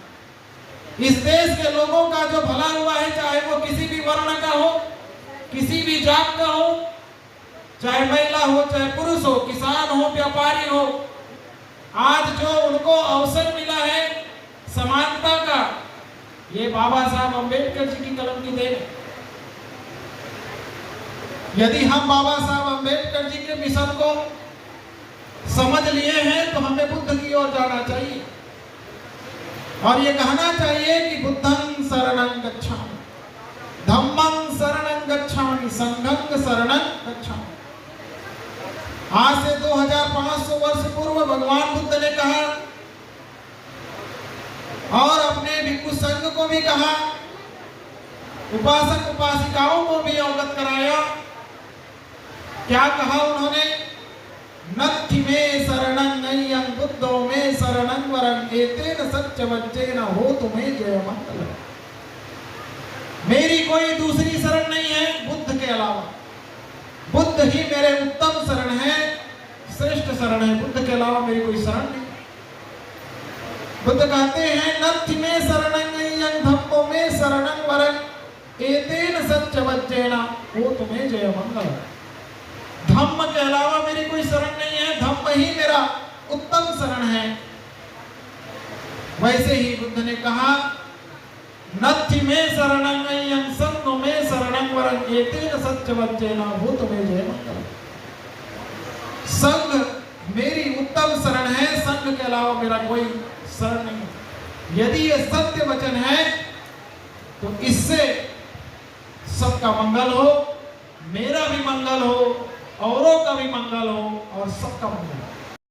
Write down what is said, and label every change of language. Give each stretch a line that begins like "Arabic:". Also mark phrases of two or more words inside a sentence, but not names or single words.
Hindi: इस देश के लोगों का जो भला हुआ है, चाहे वो किसी भी वर्ण का हो, किसी भी जात का हो, चाहे महिला हो, चाहे पुरुष हो, किसान हो, व्यापारी हो, आज जो उनको अवसर मिला है समानता का, ये बाबा साहब अम्बेडकर जी की कलम की देन है। यदि हम बाबा साहब अम्बेडकर जी के मिशन को समझ लिए हैं तो हमें बुद्ध की ओर जाना चाहिए और ये कहना चाहिए कि
Pali: बुद्धं शरणं गच्छामि, धम्मं शरणं गच्छामि, संघं शरणं गच्छामि।
Hindi: आज से 2500 वर्ष पूर्व भगवान बुद्ध ने कहा और अपने भिक्षु संघ को भी कहा, उपासक उपासिकाओं को भी अवगत कराया। क्या कहा उन्होंने?
Pali: नत्थि में शरणं नय्यं बुद्धो में शरणं वरं एतेन सच्च वच्चेन हो तुम्हें जय मंगल।
Hindi: मेरी कोई दूसरी शरण नहीं है बुद्ध के अलावा। बुद्ध ही मेरे उत्तम शरण है, श्रेष्ठ शरण है। बुद्ध के अलावा मेरी कोई शरण नहीं। बुद्ध कहते हैं
Pali: नत्थि में शरणं नय्यं धम्मो में शरणं वरं एतेन सच्च वच्चेन हो तुम्हें जय मंगल।
Hindi: धम्म के अलावा मेरी कोई शरण नहीं है, धम्म ही मेरा उत्तम शरण है। वैसे ही बुद्ध ने कहा
Pali: नत्थि में शरणं नय्यं संघो में शरणं वरं एतेन सच्च वच्चेन हो तुम्हें जय मंगल।
Hindi: संघ मेरी उत्तम शरण है, संघ के अलावा मेरा कोई शरण नहीं है। यदि ये सत्य वचन है तो इससे सबका मंगल हो, मेरा भी मंगल हो, औरों का भी मंगल हो और सबका मंगल हो।